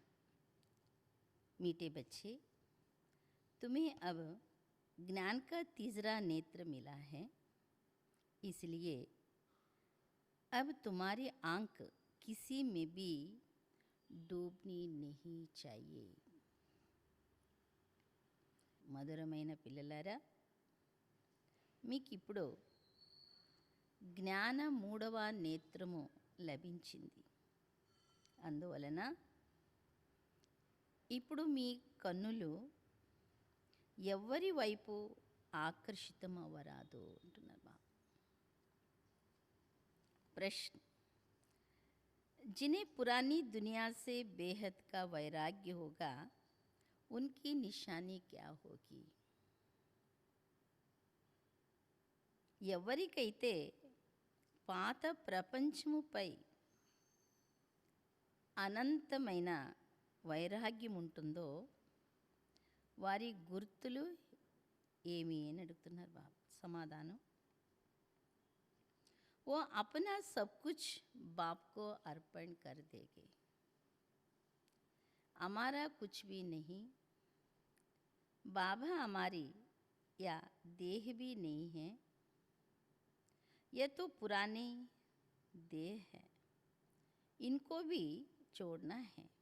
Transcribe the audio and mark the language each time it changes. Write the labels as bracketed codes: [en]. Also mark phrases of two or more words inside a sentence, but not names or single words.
[hi] मीठे बच्चे, तुम्हें अब ज्ञान का तीसरा नेत्र मिला है, इसलिए अब तुम्हारी आंख किसी में भी डूबनी नहीं चाहिए। [te] మధురమైన పిల్లలారా, మీకు ఇప్పుడు జ్ఞాన మూడవ నేత్రము లభించింది. అందువలన ఇప్పుడు మీ కన్నులు ఎవ్వరి వైపు ఆకర్షితం అవ్వరాదు అంటున్నారు బాబా. [hi] प्रश्न, जिन्हें पुरानी दुनिया से बेहद का वैराग्य होगा, उनकी निशानी क्या होगी? [te] ఎవరికైతే పాత ప్రపంచముపై అనంతమైన వైరాగ్యం ఉంటుందో వారి గుర్తులు ఏమి అని అడుగుతున్నారు బాబు. సమాధానం, [hi] वो अपना सब कुछ बाप को अर्पण कर देंगे, हमारा कुछ भी नहीं, बाबा हमारी या देह भी नहीं है, यह तो पुराने देह है, इनको भी छोड़ना है.